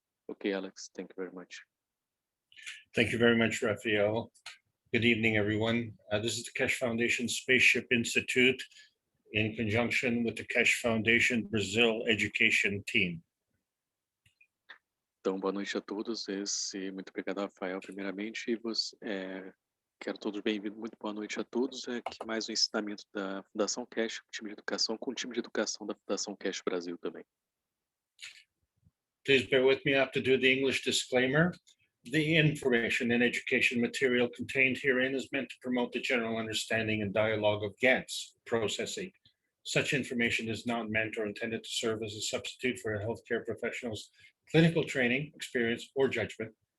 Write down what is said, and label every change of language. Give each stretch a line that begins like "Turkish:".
English: Okay, Alex, thank you very much. Thank you very much, Raphael. Good evening, everyone. This is the Keshe Foundation Spaceship Institute in conjunction with the Keshe Foundation Brazil Education Team.
Portuguese: Então, boa noite a todos. Muito obrigado, Rafael, primeiramente. E quero todos bem-vindos. Muito boa noite a todos. Aqui mais um ensinamento da Fundação Keshe, time de educação, com o time de educação da Fundação Keshe Brasil também.
English: Please bear with me. I have to do the English disclaimer. The information and education material contained herein is meant to promote the general understanding and dialogue of GANs processing. Such information is not meant or intended to serve as a substitute for a healthcare professional's clinical training, experience, or judgment.